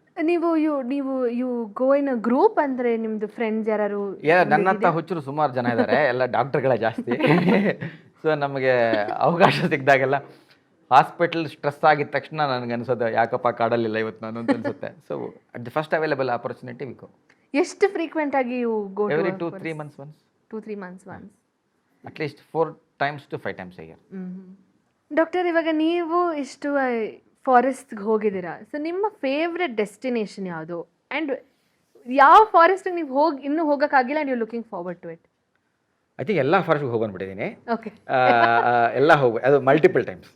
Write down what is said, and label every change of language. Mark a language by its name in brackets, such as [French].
[English] ನೀವು you go in a group [Kannada] ಅಂದರೆ ನಿಮ್ಮದು ಫ್ರೆಂಡ್ಸ್ ಯಾರು? ನನ್ನಂಥ ಹುಚ್ಚರು ಸುಮಾರು ಜನ ಇದ್ದಾರೆ, ಎಲ್ಲ ಡಾಕ್ಟರ್ಗಳೇ ಜಾಸ್ತಿ. ಸೊ ನಮಗೆ ಅವಕಾಶ ಸಿಕ್ಕಿದಾಗೆಲ್ಲ ಹಾಸ್ಪಿಟಲ್ ಸ್ಟ್ರೆಸ್ ಆಗಿದ ತಕ್ಷಣ ನನಗೆ ಅನ್ಸೋದು ಯಾಕಪ್ಪ ಕಾಡಲ್ಲಿಲ್ಲ ಇವತ್ತು ನಾನು ಅಂತ ಅನ್ಸುತ್ತೆ. [English] So at the first available opportunity we go. [Kannada] ಎಷ್ಟು ಫ್ರೀಕ್ವೆಂಟ್ ಆಗಿ [English] You go? Every 2-3 months once. 2-3 months once. At least 4 times to 5 times a year. [Kannada] Doctor, ಇವಾಗ ನೀವು ಇಷ್ಟು ಫಾರೆಸ್ಟ್ಗೆ ಹೋಗಿದ್ದೀರಾ, ಸೊ ನಿಮ್ಮ ಫೇವ್ರೆಟ್ ಡೆಸ್ಟಿನೇಷನ್ ಯಾವುದು? ಆ್ಯಂಡ್ ಯಾವ ಫಾರೆಸ್ಟ್ಗೆ ನೀವು ಇನ್ನೂ ಹೋಗೋಕ್ಕಾಗಿಲ್ಲ and [English] You looking forward to it? [Kannada] I think ಎಲ್ಲ ಫಾರೆಸ್ಟ್ಗೆ ಹೋಗ್ಬಂದ್ಬಿಟ್ಟಿದ್ದೀನಿ. [English] Okay. [Kannada] ಎಲ್ಲ ಅದು ಮಲ್ಟಿಪಲ್ ಟೈಮ್ಸ್.